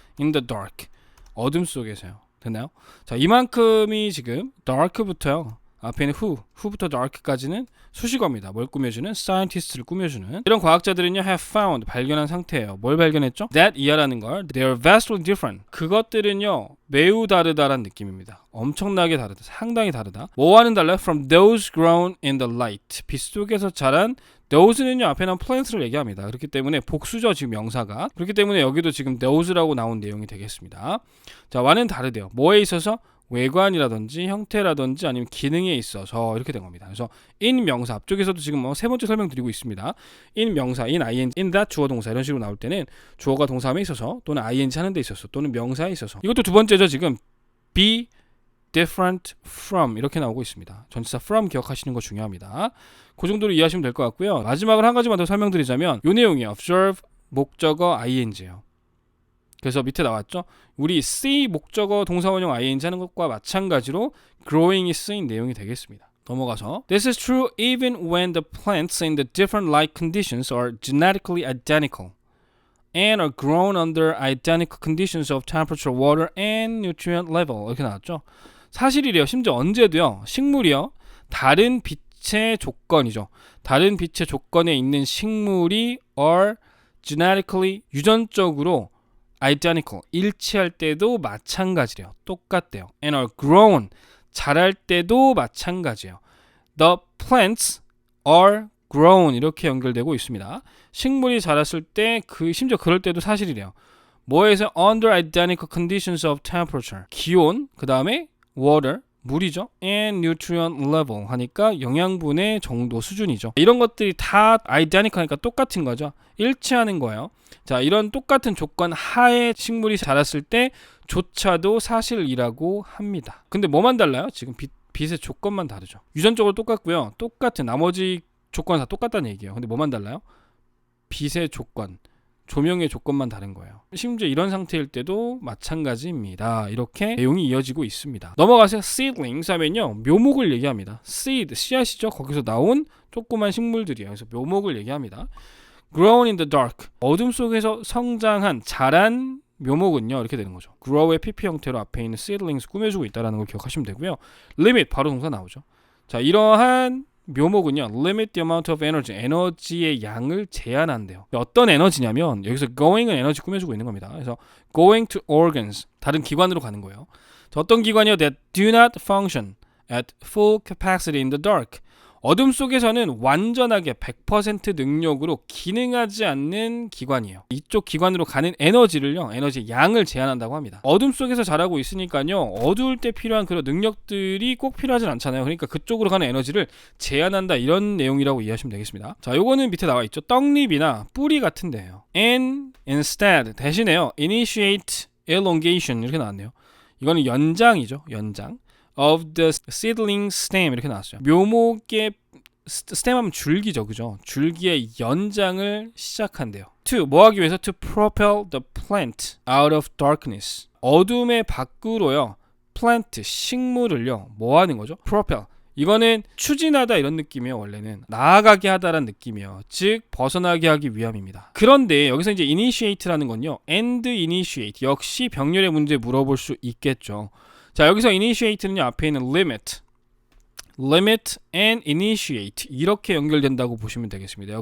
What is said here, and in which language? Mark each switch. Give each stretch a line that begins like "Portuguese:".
English: in the dark,
Korean: 어둠 속에서요. 됐나요? 자, 이만큼이 지금 dark부터요, 앞에 있는 who부터 dark까지는 수식어입니다. 뭘 꾸며주는? scientist를 꾸며주는. 이런 과학자들은요, have found, 발견한 상태예요. 뭘 발견했죠?
English: that
Korean: 이하라는 걸
English: they are vastly different.
Korean: 그것들은요, 매우 다르다라는 느낌입니다. 엄청나게 다르다, 상당히 다르다. 뭐와는 달라요?
English: from those grown in the light.
Korean: 빛 속에서 자란 those는요, 앞에 나온 plants를 얘기합니다. 그렇기 때문에 복수죠, 지금 명사가. 그렇기 때문에 여기도 지금 those라고 나온 내용이 되겠습니다. 자, 와는 다르대요. 뭐에 있어서? 외관이라든지 형태라든지 아니면 기능에 있어서 이렇게 된 겁니다. 그래서 in 명사, 앞쪽에서도 지금 뭐 세 번째 설명드리고 있습니다. in 명사, in ing, in that 주어 동사 이런 식으로 나올 때는 주어가 동사함에 있어서 또는 ing 하는 데 있어서 또는 명사에 있어서. 이것도 두 번째죠. 지금 be different from 이렇게 나오고 있습니다. 전치사 from 기억하시는 거 중요합니다. 그 정도로 이해하시면 될 것 같고요. 마지막으로 한 가지만 더 설명드리자면 이 내용이에요. observe 목적어 ing예요. 그래서 밑에 나왔죠. 우리 see 목적어 동사원형 ing 하는 것과 마찬가지로 growing이 쓰인 내용이 되겠습니다.
English: 넘어가서 This is true even when the plants in the different light conditions are genetically identical and are grown under identical conditions of temperature, water, and nutrient level.
Korean: 이렇게 나왔죠. 사실이래요. 심지어 언제도요, 식물이요, 다른 빛의 조건이죠. 다른 빛의 조건에 있는 식물이
English: are genetically,
Korean: 유전적으로 identical, 일치할 때도 마찬가지래요. 똑같대요.
English: and are grown,
Korean: 자랄 때도 마찬가지예요.
English: The plants are grown
Korean: 이렇게 연결되고 있습니다. 식물이 자랐을 때 심지어 그럴 때도 사실이래요. 뭐에서
English: under identical conditions of temperature,
Korean: 기온, 그 다음에 water, 물이죠.
English: and nutrient level
Korean: 하니까 영양분의 정도 수준이죠. 이런 것들이 다 identical 하니까 똑같은 거죠. 일치하는 거예요. 자, 이런 똑같은 조건 하에 식물이 자랐을 때 조차도 사실이라고 합니다. 근데 뭐만 달라요? 지금 빛의 조건만 다르죠. 유전적으로 똑같고요. 똑같은 나머지 조건은 다 똑같다는 얘기예요. 근데 뭐만 달라요? 빛의 조건, 조명의 조건만 다른 거예요. 심지어 이런 상태일 때도 마찬가지입니다. 이렇게 내용이 이어지고 있습니다. 넘어가세요. seedlings 하면요, 묘목을 얘기합니다. seed, 씨앗이죠. 거기서 나온 조그만 식물들이에요. 그래서 묘목을 얘기합니다.
English: grown in the dark,
Korean: 어둠 속에서 성장한, 자란 묘목은요, 이렇게 되는 거죠. grow의 pp 형태로 앞에 있는 seedlings 꾸며주고 있다는 걸 기억하시면 되고요. limit, 바로 동사 나오죠. 자, 이러한 묘목은요,
English: limit the amount of energy,
Korean: 에너지의 양을 제한한대요. 어떤 에너지냐면, 여기서 going은 에너지 꾸며주고 있는 겁니다. 그래서 going to organs, 다른 기관으로 가는 거예요. 자, 어떤 기관이요?
English: that do not function at full capacity in the dark,
Korean: 어둠 속에서는 완전하게 100% 능력으로 기능하지 않는 기관이에요. 이쪽 기관으로 가는 에너지를요, 에너지 양을 제한한다고 합니다. 어둠 속에서 자라고 있으니까요, 어두울 때 필요한 그런 능력들이 꼭 필요하진 않잖아요. 그러니까 그쪽으로 가는 에너지를 제한한다, 이런 내용이라고 이해하시면 되겠습니다. 자, 요거는 밑에 나와 있죠. 떡잎이나 뿌리 같은 데예요.
English: and instead,
Korean: 대신에요,
English: initiate elongation
Korean: 이렇게 나왔네요. 이거는 연장이죠. 연장.
English: of the seedling stem
Korean: 이렇게 나왔어요. 묘목의 stem 하면 줄기죠, 그죠? 줄기의 연장을 시작한대요. to, 뭐 하기 위해서?
English: to propel the plant out of darkness,
Korean: 어둠의 밖으로요, plant, 식물을요, 뭐 하는 거죠? propel, 이거는 추진하다 이런 느낌이에요. 원래는 나아가게 하다라는 느낌이에요. 즉 벗어나게 하기 위함입니다. 그런데 여기서 이제 initiate라는 건요, and initiate, 역시 병렬의 문제 물어볼 수 있겠죠. 자, 여기서 initiate는요, 앞에 있는
English: limit and initiate
Korean: 이렇게 연결된다고 보시면 되겠습니다.